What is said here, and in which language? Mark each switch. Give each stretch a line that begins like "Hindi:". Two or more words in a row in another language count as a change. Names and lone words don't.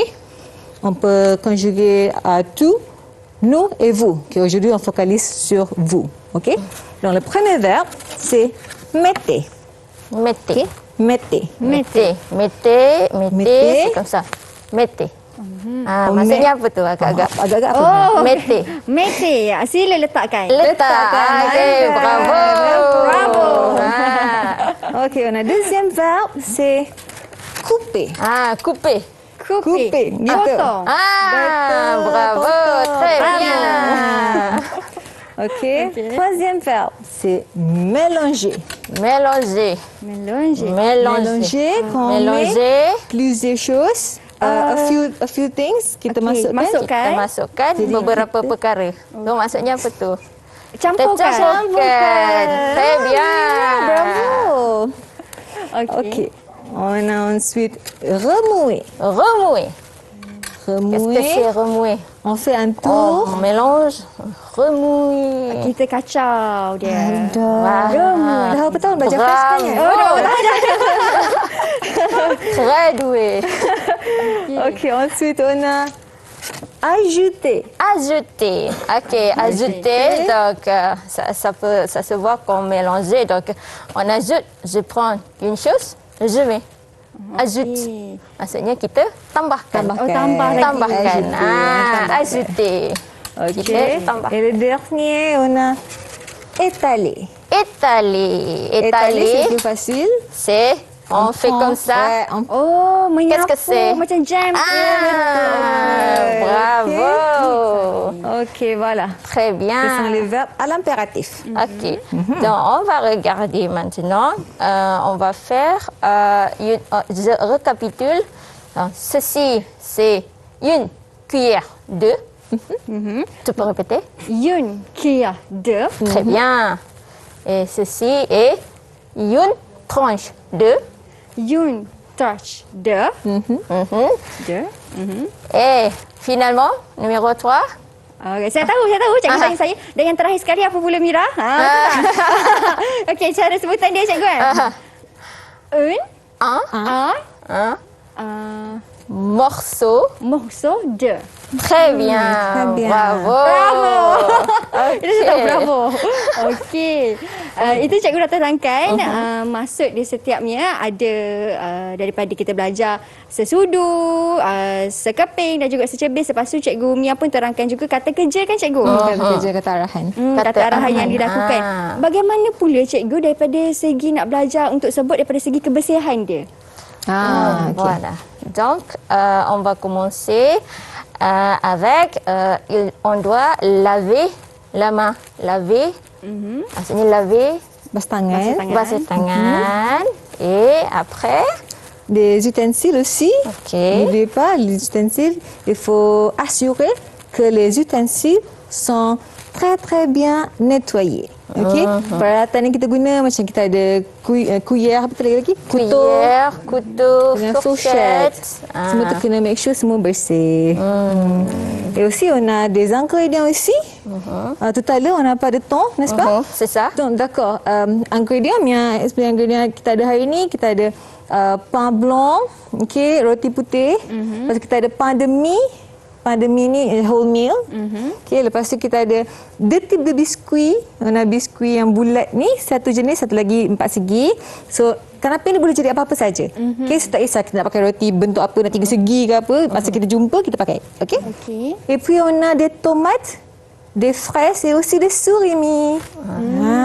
French: On peut conjuguer à tout, nous et vous. Okay, aujourd'hui, on focalise sur vous. OK? Donc, le premier verbe, c'est mettez. Mettez. OK? Mettez. Mettez. C'est comme ça. Mettez.
Malay: Maksudnya apa tu agak-agak? Agak-agak apa? Oh,
French: Mettez. Mettez.
Malay: Sila letakkan. Letakkan. Okey,
French: bravo. Bravo. OK, on a deuxième verbe, c'est couper. Couper. Couper.
Malay: Gitu. Potong.
French: Bravo. Très bien. OK. Troisième verbe, c'est mélanger. Mélanger. Mélanger, quand on met Mélanger. plusieurs choses,
English: a few things,
Malay: kita masukkan. Kita masukkan beberapa perkara. So, maksudnya apa tu? Campurkan.
French: Très bien. Bravo.
Malay: Okey.
French: OK. On a ensuite remouer. Remuer. Qu'est-ce que c'est remuer? On fait un tour. On mélange. Remuer.
Malay: Kita kacau dia. Dah berapa tahun belajar French sebenarnya?
French: Très doué. OK, ensuite on a ajouter. Ajouter. OK, ajouter. Donc, ça se voit comme mélanger. Donc, on ajoute. Je prends une chose, je mets. Ajoute.
Malay: Maksudnya kita tambahkan. Tambahkan. Ajouter. OK. Kita tambah.
French: Et le dernier, on a étaler. Étaler. Étaler, c'est plus facile. C'est, on fait comme ça. Ouais, on
Malay: Oh, menyapu.
French: Qu'est-ce que c'est?
Malay: Macam jam.
French: Bravo. OK, voilà. Très Ce sont bien. les verbes à l'impératif. OK. Donc, on va regarder maintenant. On va faire, je récapitule. Donc, ceci, c'est une cuillère de. Tu peux répéter? Une cuillère de. Très bien. Et ceci est une tranche de. Une touch de. De. Et finalement, numéro 3.
Malay: Okay, saya tahu. Cikgu tanya saya. Dan yang terakhir sekali apa pula Mira? Okey, cara sebutan dia cikgu kan?
French: Un morceau. Morceau de. Très bien. Très bien. Bravo.
Malay: Itu sudah bravo. Okey. Itu cikgu dah terangkan maksud di setiapnya ada daripada kita belajar sesudu, sekeping dan juga secebis. Lepas tu cikgu Mia pun terangkan juga kata kerja kan cikgu? Kata kerja, kata arahan. Kata arahan yang dilakukan. Bagaimana pula cikgu daripada segi nak belajar untuk sebut daripada segi kebersihan dia?
French: OK. Voilà. Donc, on va commencer avec, on doit laver la main. Laver,
Malay: maksudnya laver, Basuh tangan. basuh tangan.
French: Et après, Des ustensiles aussi. OK. N'oubliez pas, les ustensiles, il faut assurer que les ustensiles sont très bien nettoyés. OK?
Malay: Peralatan yang kita guna macam kita ada kuyer, apa lagi?
French: cuillère, couteau,
Malay: Dengan
French: fourchette. fourchette.
Malay: Semua tu kena
English: make sure
Malay: semua bersih.
French: Et aussi, on a des ingrédients aussi. Tout à l'heure, on n'a pas de temps, n'est-ce pas? C'est ça. Donc, d'accord.
Malay: Ingrédients, ingrédients kita ada hari ni, kita ada
French: pain blanc,
Malay: okay, roti putih. Lepas tu kita ada
French: pain de mie. Pain de mie
Malay: ni
English: whole meal.
Malay: Okay, lepas tu kita ada 2
French: types de biscuit. On a biscuit
Malay: yang bulat ni, satu jenis, satu lagi 4 segi. So, kanapé ni boleh jadi apa-apa saja. Okay, so tak kisah kita nak pakai roti bentuk apa, nak 3 segi ke apa. Masa kita jumpa, kita pakai. Okay? Okey.
French: Et puis, on a des tomates, des fraises et aussi des surimi.